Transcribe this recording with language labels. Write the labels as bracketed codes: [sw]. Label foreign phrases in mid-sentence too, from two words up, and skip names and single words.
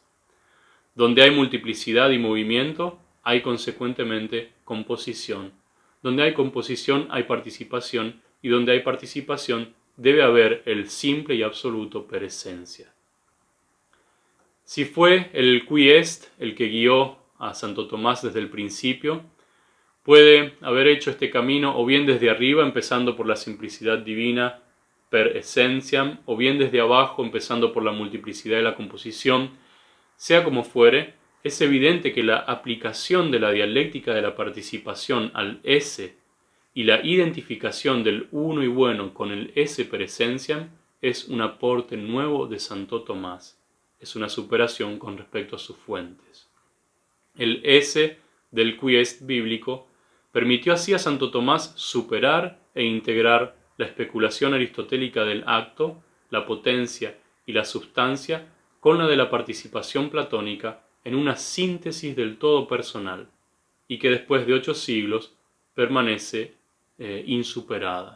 [es] Donde hay multiplicidad y movimiento, hay consecuentemente composición. Donde hay composición hay participación, y donde hay participación debe haber el simple y absoluto [la] per esencia. [es] Si fue el [la] qui est [es] el que guió a Santo Tomás desde el principio, puede haber hecho este camino o bien desde arriba, empezando por la simplicidad divina [la] per essentiam, [es] o bien desde abajo, empezando por la multiplicidad de la composición. Sea como fuere, es evidente que la aplicación de la dialéctica de la participación al esse y la identificación del uno y bueno con el [la] esse per essentiam [es] es un aporte nuevo de Santo Tomás, es una superación con respecto a sus fuentes. El esse del [la] qui est [es] bíblico permitió así a Santo Tomás superar e integrar la especulación aristotélica del acto, la potencia y la substancia con la de la participación platónica en una síntesis del todo personal, y que después de 8 siglos permanece insuperada.